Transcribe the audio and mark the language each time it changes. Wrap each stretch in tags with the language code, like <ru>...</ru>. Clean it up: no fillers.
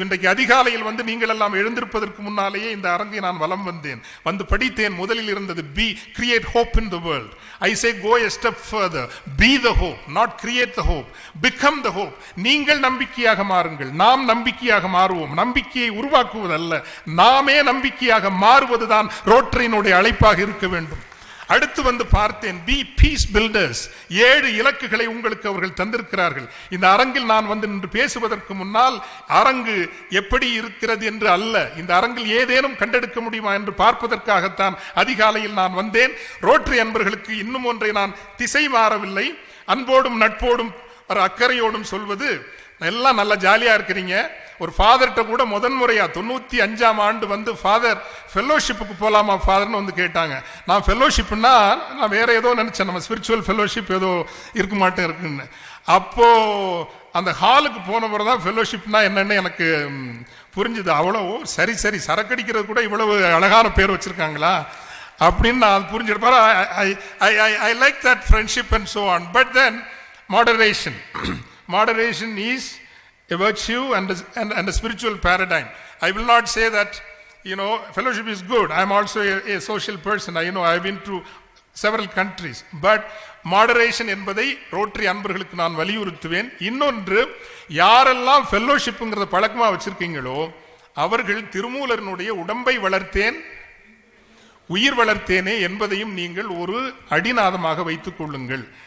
<ta>இன்றைக்கு அதிகாலையில் நீங்கள் எல்லாம் எழுந்திருப்பதற்கு முன்னாலேயே இந்த அரங்கை நான் வலம் வந்தேன், வந்து படித்தேன். முதலில் இருந்தது</ta> <en>create hope in the world. I say go a step further. Be the hope, not create the hope. Become the hope.</en> <ta>நீங்கள் நம்பிக்கையாக மாறுங்கள், நாம் நம்பிக்கையாக மாறுவோம். நம்பிக்கையை உருவாக்குவதல்ல, நாமே நம்பிக்கையாக மாறுவதுதான் ரோட்டரியினுடைய அழைப்பாக இருக்க வேண்டும். அடுத்து பார்த்தேன்,</ta> <en>Be peace builders.</en> <ta>7 இலக்குகளை உங்களுக்கு அவர்கள் தந்திருக்கிறார்கள். இந்த அரங்கில் நான் நின்று பேசுவதற்கு முன்னால் அரங்கு எப்படி இருக்கிறது என்று அல்ல, இந்த அரங்கில் ஏதேனும் கண்டெடுக்க முடியுமா என்று பார்ப்பதற்காகத்தான் அதிகாலையில் நான் வந்தேன். ரோட்டரி அன்பர்களுக்கு இன்னும் ஒன்றை நான் திசை மாறவில்லை, அன்போடும் நட்போடும் ஒரு அக்கறையோடும் சொல்வது, எல்லாம் நல்லா ஜாலியா இருக்கிறீங்க. ஒரு ஃபாதர்கிட்ட கூட முதன்முறையா 95ஆம் ஆண்டு ஃபாதர் ஃபெல்லோஷிப்புக்கு போலாமா ஃபாதர்னு கேட்டாங்க. நான் ஃபெல்லோஷிப்னா நான் வேற ஏதோ நினைச்சேன், நம்ம ஸ்பிரிச்சுவல் ஃபெல்லோஷிப் ஏதோ இருக்க மாட்டேன் இருக்குன்னு. அப்போ அந்த ஹாலுக்கு போன பிறகுதான் ஃபெலோஷிப்னா என்னன்னு எனக்கு புரிஞ்சுது. அவ்வளவு சரி சரி சரக்கடிக்கிறது கூட இவ்வளவு அழகான பேர் வச்சிருக்காங்களா அப்படின்னு நான் புரிஞ்சிருப்பாரு.</ta> <en>I like that friendship and so on. But then moderation is a virtue and a spiritual paradigm. I will not say that fellowship is good. I am also a social person. I've been to several countries. But moderation</en> <ta>என்பதை rotary அன்பர்களுக்கு நான் வலியுறுத்துவேன். இன்னொன்று, யாரெல்லாம் ஃபெல்லோஷிப்ங்கிறத பழக்கமா வச்சிருக்கீங்களோ அவர்கள் திருமூலனுடைய உடம்பை வளர்த்தேன் உயிர் வளர்த்தேனே என்பதையும் நீங்கள் ஒரு அடிநாதமாக வைத்துக் கொள்ளுங்கள்.</ta>